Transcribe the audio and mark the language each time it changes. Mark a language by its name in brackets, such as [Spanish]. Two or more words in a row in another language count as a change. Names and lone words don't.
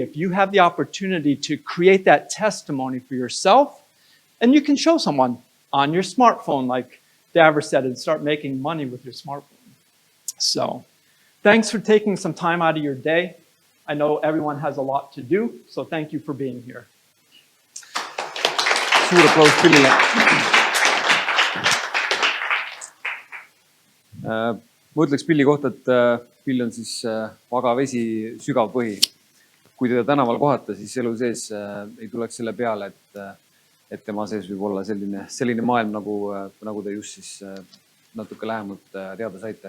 [English] If you have the opportunity to create that testimony for yourself, and you can show someone on your smartphone, like Davor said, and start making money with your smartphone. So thanks for taking some time out of your day. I know everyone has a lot to do, so thank you for being here. [Estonian] Suur aplaus Pillile. Ma ütleks Pilli kohta, et Pill on siis vaga vesi, sügav põhi. Kui teda tänaval kohata, siis elu sees ei tuleks selle peale, et tema sees võib olla selline maailm, nagu te just siis natuke lähemalt teada saite.